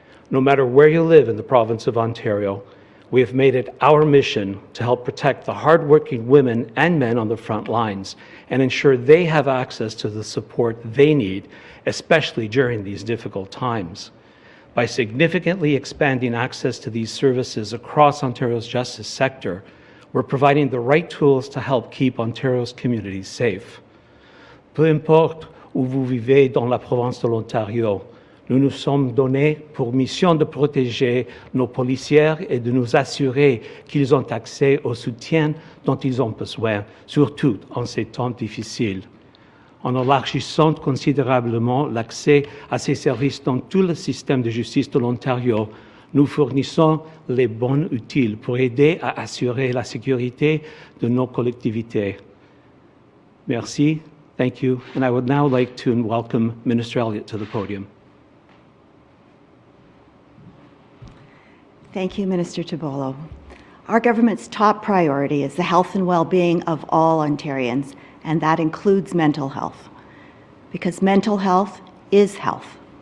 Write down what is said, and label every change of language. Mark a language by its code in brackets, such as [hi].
[en] No matter where you live in the province of Ontario, we have made it our mission to help protect the hardworking women and men on the front lines and ensure they have access to the support they need, especially during these difficult times. By significantly expanding access to these services across Ontario's justice sector, we're providing the right tools to help keep Ontario's communities safe. [fr] Peu importe où vous vivez dans la province de l'Ontario, nous nous sommes donnés pour mission de protéger nos policiers et de nous assurer qu'ils ont accès au soutien dont ils ont besoin, surtout en ces temps difficiles. En élargissant considérablement l'accès à ces services dans tout le système de justice de l'Ontario, nous fournissons les bons outils pour aider à assurer la sécurité de nos collectivités. [en] Merci, thank you, and I would now like to welcome Minister Elliott to the podium. Thank you, Minister Tibollo. Our government's top priority is the health and well-being of all Ontarians, and that includes mental health, because mental health is health.